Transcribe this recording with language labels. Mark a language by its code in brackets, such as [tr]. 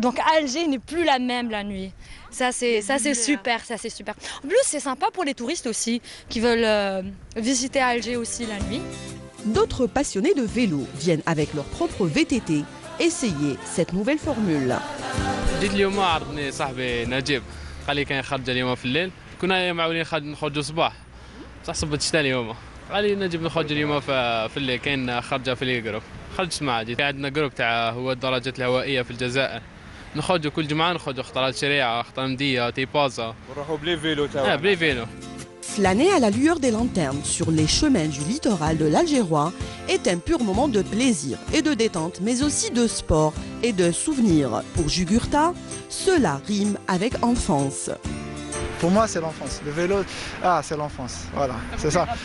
[fr] Donc Alger n'est plus la même la nuit. Ça c'est super, En plus c'est sympa pour les touristes aussi qui veulent visiter Alger aussi la nuit. D'autres passionnés de vélo viennent avec leur propre VTT essayer cette nouvelle formule. [ar] جيت اليوم عرضني صاحبي نجيب قال لي كاين خرجه اليوم في الليل كنا معولين نخرجوا صباح بصح صبت الشتا اليوم قال لي نجيب نخرج اليوم في الليل كاين خرجه في الجروب خرجت معاه جيت عندنا جروب تاع هو الدراجات الهوائيه في الجزائر نخرجوا كل جمعه نخرجوا خطرات شريعه خطره مديه تيبازا ونروحوا بلي فيلو تاعنا بلي فيلو. [fr] Flâner à la lueur des lanternes sur les chemins du littoral de l'Algérois est un pur moment de plaisir et de détente, mais aussi de sport et de souvenirs. Pour Jugurtha, cela rime avec enfance. Pour moi, c'est l'enfance. Le vélo, c'est l'enfance. Voilà, c'est ça.